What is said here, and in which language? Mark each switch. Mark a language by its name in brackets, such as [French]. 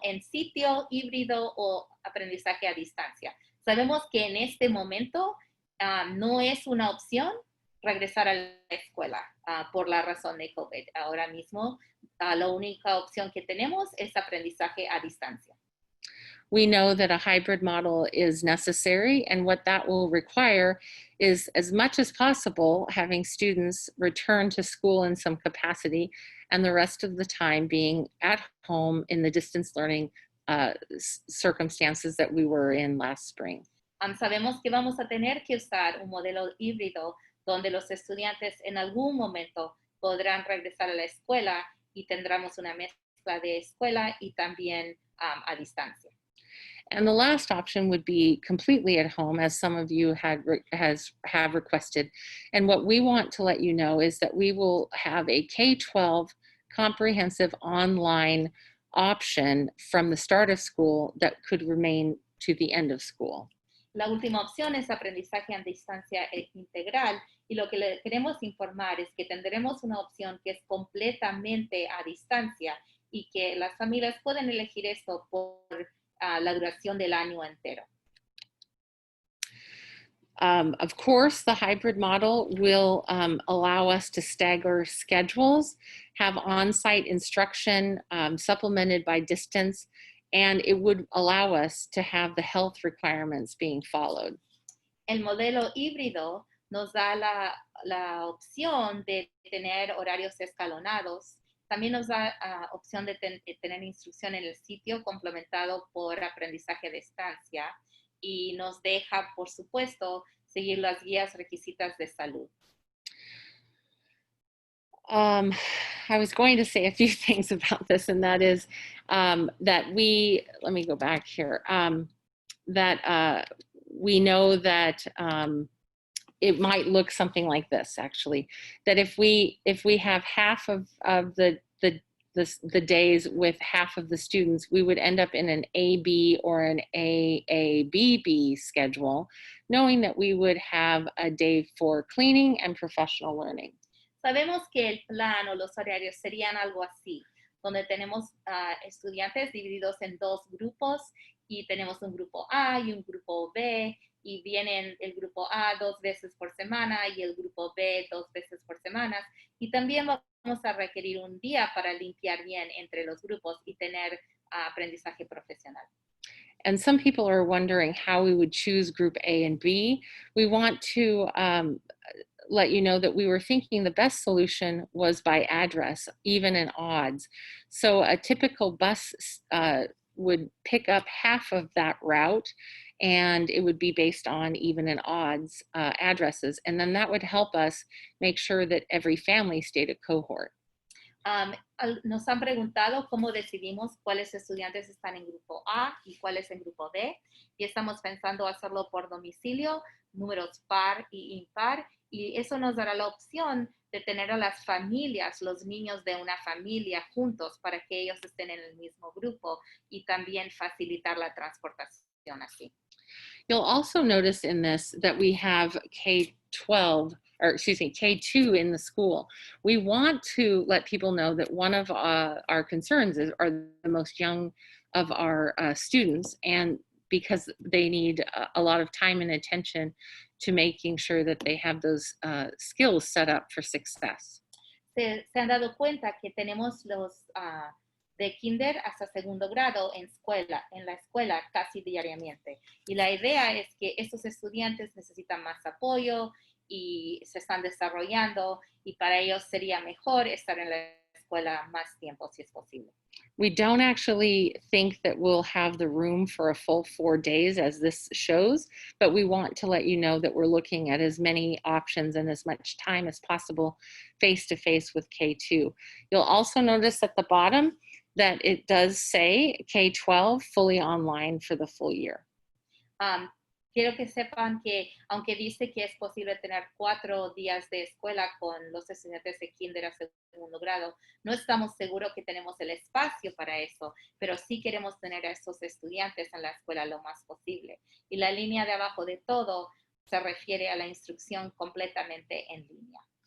[Spanish] En sitio, híbrido o aprendizaje a distancia. Sabemos que en este momento no es una opción regresar a la escuela por la razón de COVID. Ahora mismo, la única opción que tenemos es aprendizaje a distancia. [English] We know that a hybrid model is necessary, and what that will require is, as much as possible, having students return to school in some capacity, and the rest of the time being at home in the distance learning circumstances that we were in last spring. [Spanish] Sabemos que vamos a tener que usar un modelo híbrido donde los estudiantes en algún momento podrán regresar a la escuela y tendremos una mezcla de escuela y también a distancia. [English] And the last option would be completely at home, as some of you have requested. And what we want to let you know is that we will have a K-12 comprehensive online option from the start of school that could remain to the end of school. [Spanish] La última opción es aprendizaje a distancia integral, y lo que le queremos informar es que tendremos una opción que es completamente a distancia y que las familias pueden elegir esto por la duración del año entero. [English] Of course, the hybrid model will allow us to stagger schedules, have on-site instruction supplemented by distance, and it would allow us to have the health requirements being followed. [Spanish] El modelo híbrido nos da la opción de tener horarios escalonados. También nos da opción de tener instrucción en el sitio complementado por aprendizaje a distancia, y nos deja, por supuesto, seguir las guías requisitas de salud. [English] I was going to say a few things about this, and that is that let me go back here, that we know that it might look something like this, actually, that if we have half of the days with half of the students, we would end up in an AB or an AABB schedule, knowing that we would have a day for cleaning and professional learning. [Spanish] Sabemos que el plan o los horarios serían algo así, donde tenemos estudiantes divididos en dos grupos, y tenemos un grupo A y un grupo B, y vienen el grupo A 2 veces por semana y el grupo B 2 veces por semana, y también vamos a requerir un día para limpiar bien entre los grupos y tener aprendizaje profesional. [English] And some people are wondering how we would choose group A and B. We want to let you know that we were thinking the best solution was by address, even and odds. So a typical bus would pick up half of that route, and it would be based on even and odds addresses. And then that would help us make sure that every family stayed a cohort. [Spanish] Nos han preguntado cómo decidimos cuáles estudiantes están en grupo A y cuáles en grupo B, y estamos pensando hacerlo por domicilio, números par y impar, y eso nos dará la opción de tener a las familias, los niños de una familia juntos para que ellos estén en el mismo grupo, y también facilitar la transportación así. [English] You'll also notice in this that we have K-2 in the school. We want to let people know that one of our concerns are the most young of our students, and because they need a lot of time and attention to making sure that they have those skills set up for success. [Spanish] Se han dado cuenta que tenemos los de kinder hasta segundo grado en la escuela casi diariamente. Y la idea es que estos estudiantes necesitan más apoyo y se están desarrollando, y para ellos sería mejor estar en la escuela más tiempo si es posible. [English] We don't actually think that we'll have the room for a full 4 days as this shows, but we want to let you know that we're looking at as many options and as much time as possible face-to-face with K-2. You'll also notice at the bottom that it does say K-12 fully online for the full year. [Spanish] Quiero que sepan que, aunque dice que es posible tener 4 días de escuela con los estudiantes de kinder a segundo grado, no estamos seguros que tenemos el espacio para eso, pero sí queremos tener a esos estudiantes en la escuela lo más posible. Y la línea de abajo de todo se refiere a la instrucción completamente en línea.